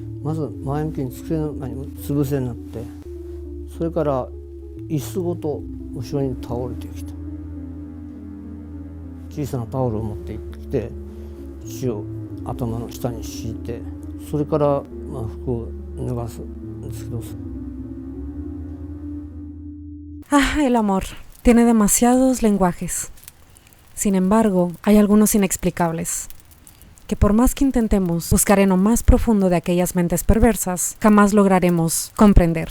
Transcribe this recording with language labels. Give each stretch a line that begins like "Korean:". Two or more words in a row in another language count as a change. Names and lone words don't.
Japanese: まず前向きに机のつぶせになって、それから椅子ごと後ろに倒れてきた。小さなタオルを持ってきて血を頭の下に敷いて、それから服を脱がすんですけど。
Spanish: El amor tiene demasiados lenguajes. Sin embargo, hay algunos inexplicables, que por más que intentemos buscar en lo más profundo de aquellas mentes perversas, jamás lograremos comprender.